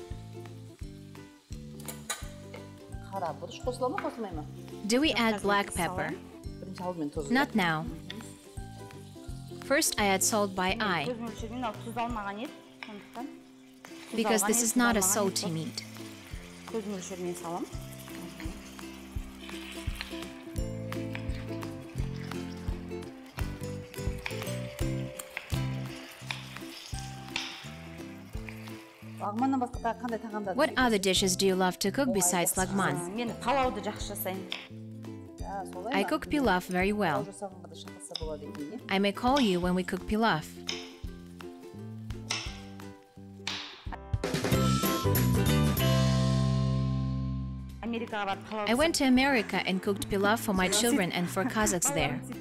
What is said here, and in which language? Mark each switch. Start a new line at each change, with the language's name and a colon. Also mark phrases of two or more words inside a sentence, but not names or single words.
Uzbek: Qara burish qo'shiladimi, qo'shilmaymi?
English: Do we add black pepper? Not now. First, I add salt by eye, because this is not a salty meat.
Kazakh: Көз мөлшермен салам.
English: What other dishes do you love to cook besides Lagman?
Kazakh: Мен палауды жақсы жасаймын.
English: I cook pilaf very well. I may call you when we cook pilaf. I went to America and cooked pilaf for my children and for Qazaqs there.